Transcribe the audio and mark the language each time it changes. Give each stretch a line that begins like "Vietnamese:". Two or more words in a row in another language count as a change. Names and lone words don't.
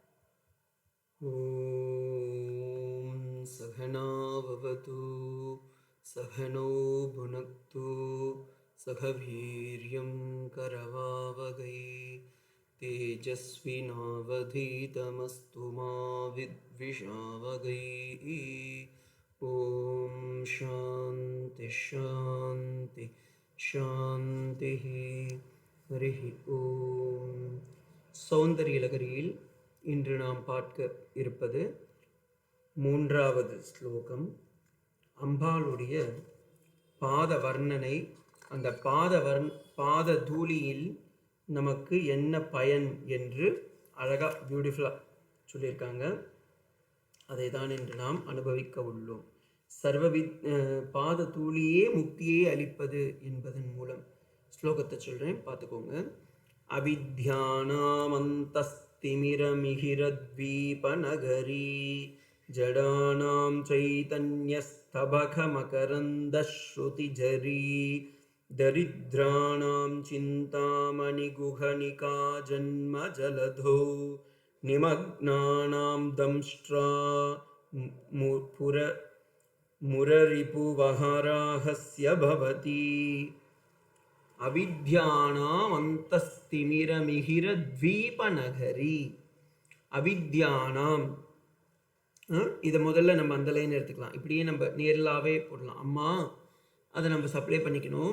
Sanskrit: ॐ सहना भवतु सहनौ भुनक्तु सह वीर्यं करवावहै तेजस्विनावधीतमस्तु मा विद्विषावहै। ॐ शान्ति शान्ति शान्तिः। हरिः ओम्.
Tamil: சௌந்தரியலகரியில் இன்று நாம் பார்க்க இருப்பது மூன்றாவது ஸ்லோகம். அம்பாளுடைய பாத வர்ணனை. அந்த பாத தூளியில் நமக்கு என்ன பயன் என்று அழகாக பியூட்டிஃபுல்லாக சொல்லியிருக்காங்க. அதை தான் இன்று நாம் அனுபவிக்க உள்ளோம். பாத தூளியே முக்தியே அளிப்பது என்பதன் மூலம் ஸ்லோகத்தை சொல்கிறேன், பார்த்துக்கோங்க.
Sanskrit: अविद्यानामन्तस्तिमिरमिहिरद्वीपनगरी जडानां चैतन्यस्तबकमकरन्दश्रुतिझरी दरिद्राणां चिन्तामणिगुहनिका जन्मजलधौ निमग्नानां दंष्ट्रा मुररिपुवहराहस्य भवति. अविद्यानाम् अन्तस्तिमिरमिहिरद्वीपनगरी.
Tamil: அவித்யானாம், இதை முதல்ல நம்ம அந்த லைன் எடுத்துக்கலாம். இப்படியே நம்ம நேரலாவே போடலாம். அம்மா அதை நம்ம சப்ளை பண்ணிக்கணும்.